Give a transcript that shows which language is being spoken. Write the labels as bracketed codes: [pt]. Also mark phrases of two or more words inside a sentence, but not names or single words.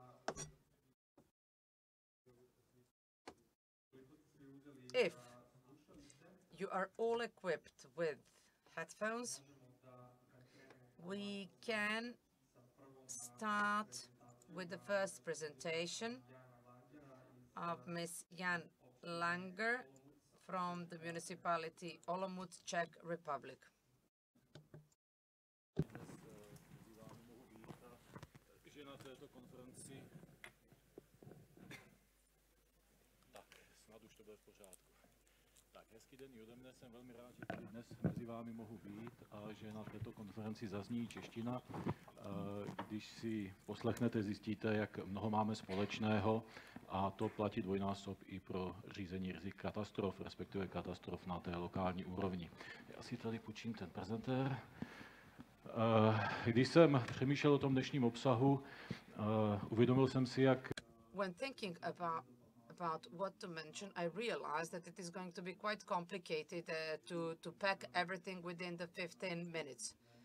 [en] If you are all equipped with headphones, we can start with the first presentation of Ms. Jan Langer from the municipality Olomouc, Czech Republic. [cs] Na této konferenci. Tak, snad už to bude v pořádku. Tak, hezký den i ode mne. Jsem velmi rád, že tady dnes mezi vámi mohu být a že na této konferenci zazní čeština. Když si poslechnete, zjistíte, jak mnoho máme společného, a to platí dvojnásob i pro řízení rizik katastrof, respektive katastrof na té lokální úrovni. Já si tady půjčím ten prezentér. Když jsem přemýšlel o tom dnešním obsahu, uvědomil jsem si, jak... [en] When thinking about what to mention, I realized that it is going to be quite complicated to pack everything within the 15 minutes.